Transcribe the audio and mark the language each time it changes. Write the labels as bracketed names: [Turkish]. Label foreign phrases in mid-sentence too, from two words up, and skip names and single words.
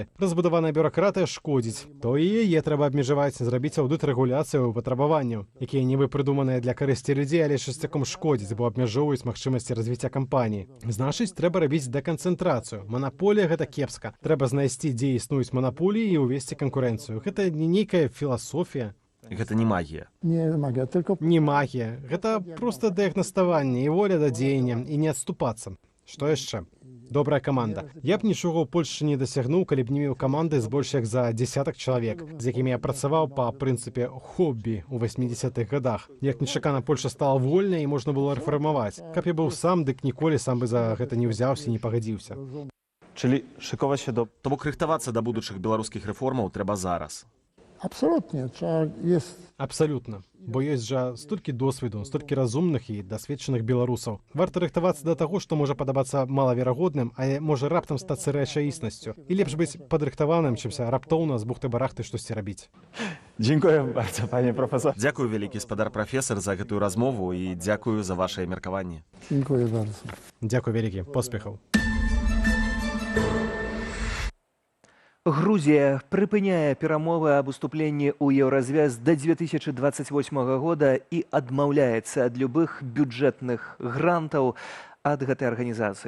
[Belarusian] Разбудаваная бюракратыя шкодзіць. То і яе трэба абмежаваць, зрабіць аўдыт рэгуляцыю патрабаванняў, якія нібы прыдуманыя для карысці людзей, але часцяком шкодзіць, бо абмяжоўваюць магчымасці развіцця кампаніі. Значыць, трэба рабіць дэканцэнтрацыю. Манаполія гэта кепска. Трэба знайсці, дзе існуюць манаполіі і ўвесці канкурэнцыю. Гэта не нейкая філасофія. Гэта не магія. [Polish] Nie magia, tylko [Belarusian] Не магія. Гэта проста дыягнаставанне і воля да дзеяння і не адступацца. Што яшчэ? Добрая каманда. Я б нічога ў Польшчы не дасягнуў, калі б не меў каманды з больш як за дзесятак чалавек, з якімі я працаваў па прынцыпе хоббі ў 80-х гадах. Як нечакана Польша стала вольнай і можна было рэфармаваць. Каб я быў сам, дык ніколі сам бы за гэта не ўзяўся і не пагадзіўся. [Polish] czyli szykować się do [Belarusian] То бок рыхтавацца да будучых беларускіх рэформаў трэба зараз. [Polish] absolutnie. Jest [Belarusian] Абсалютна. Бо ёсць жа столькі досведу, столькі разумных і дасведчаных беларусаў. Варта рыхтавацца да таго, што можа падабацца малаверагодным, а можа раптам стацца рэчаіснасцю. І лепш быць падрыхтаваным, чымся раптоўна з бухты-барахты штосьці рабіць. [Polish] Dziękuję bardzo, panie profesor. [Belarusian] Дзякую, вялікі спадар прафесар, за гэтую размову і дзякую за вашае меркаванне. [Polish] Dziękuję bardzo. [Belarusian] Дзякуй вялікі. Поспехаў. Грузія прыпыняе перамовы аб уступленні ў еўразвяз да 2028 года і адмаўляецца ад любых бюджэтных грантаў ад гэтай арганізацыі.